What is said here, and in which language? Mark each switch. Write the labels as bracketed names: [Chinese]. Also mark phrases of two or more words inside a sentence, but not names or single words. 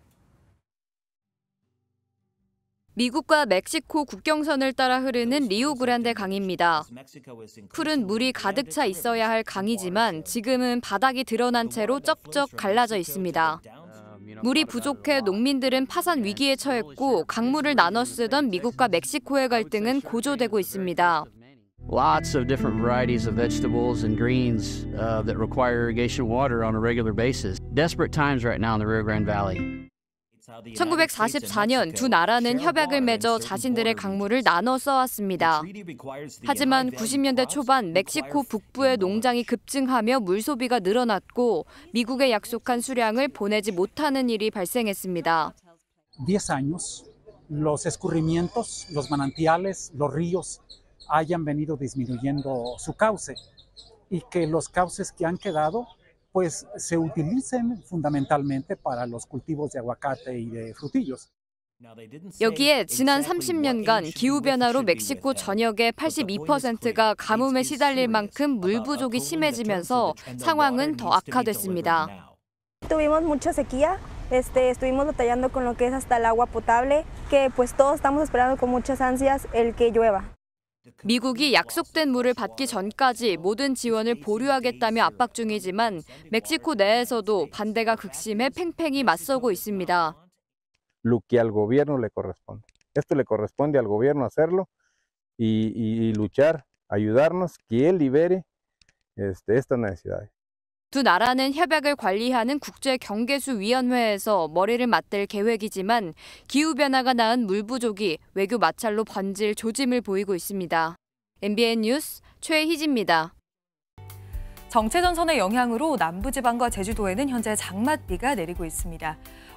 [Korean] 미국과 멕시코 국경선을 따라 흐르는 리오그란데 강입니다. 푸른 물이 가득 차 있어야 할 강이지만 지금은 바닥이 드러난 채로 쩍쩍 갈라져 있습니다. 물이 부족해 농민들은 파산 위기에 처했고 강물을 나눠 쓰던 미국과 멕시코의 갈등은 고조되고 있습니다. [English] Lots of different varieties of vegetables and greens that require irrigation water on a regular basis. Desperate times right now in the Rio Grande Valley. [Korean] 1944년 두 나라는 협약을 맺어 자신들의 강물을 나눠 써왔습니다. 하지만 90년대 초반 멕시코 북부의 농장이 급증하며 물 소비가 늘어났고 미국에 약속한 수량을 보내지 못하는 일이 발생했습니다. [Spanish] 10 años, los escurrimientos, los manantiales, los ríos hayan venido disminuyendo su cauce y que los cauces que han quedado pues se utilicen fundamentalmente para los cultivos de aguacate y de frutillos. [Korean] 여기에 지난 30년간 기후변화로 멕시코 전역의 82%가 가뭄에 시달릴 만큼 물 부족이 심해지면서 상황은 더 악화됐습니다. [Spanish] Tuvimos mucha sequía, estuvimos batallando con lo que es hasta el agua potable, que pues todos estamos esperando con muchas ansias el que llueva. [Korean] 미국이 약속된 물을 받기 전까지 모든 지원을 보류하겠다며 압박 중이지만 멕시코 내에서도 반대가 극심해 팽팽히 맞서고 있습니다. [Spanish] Lo que al gobierno le corresponde. Esto le corresponde al gobierno hacerlo y luchar, ayudarnos que él libere estas necesidades. [Korean] 두 나라는 협약을 관리하는 국제경계수위원회에서 머리를 맞댈 계획이지만 기후변화가 낳은 물 부족이 외교 마찰로 번질 조짐을 보이고 있습니다. MBN 뉴스 최희지입니다. 정체전선의 영향으로 남부지방과 제주도에는 현재 장맛비가 내리고 있습니다.